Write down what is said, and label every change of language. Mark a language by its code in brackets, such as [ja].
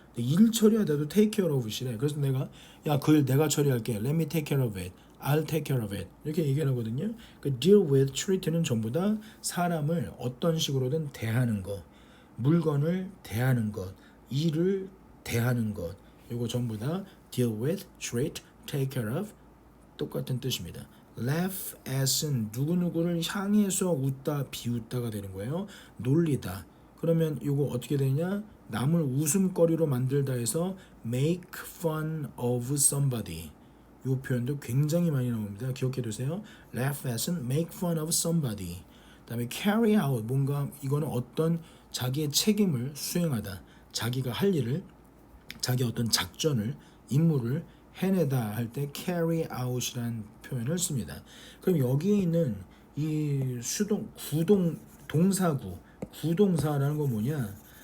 [ko] 일 처리하다도 [en] take care of [ko] 시래. 그래서 내가 야 그 일 내가 처리할게. [en] Let me take care of it. I'll take care of it. [ko] 이렇게 얘기를 하거든요. 그 deal with, treat는 전부 다 사람을 어떤 식으로든 대하는 것, 물건을 대하는 것, 일을 대하는 것. 이거 전부 다 deal with, treat, take care of 똑같은 뜻입니다. laugh at은 누구누구를 향해서 웃다 비웃다가 되는 거예요. 놀리다. 그러면 이거 어떻게 되냐? 남을 웃음거리로 만들다 해서 [en] make fun of somebody. [ko] 이 표현도 굉장히 많이 나옵니다. 기억해 두세요. laugh at은 [en] make fun of somebody. [ko] 그다음에 carry out 뭔가 이거는 어떤 자기의 책임을 수행하다. 자기가 할 일을 자기 어떤 작전을 임무를 해내다 할 때 carry out이라는 표현을 씁니다. 그럼 여기에 있는 이 동사구 구동사라는 건 뭐냐?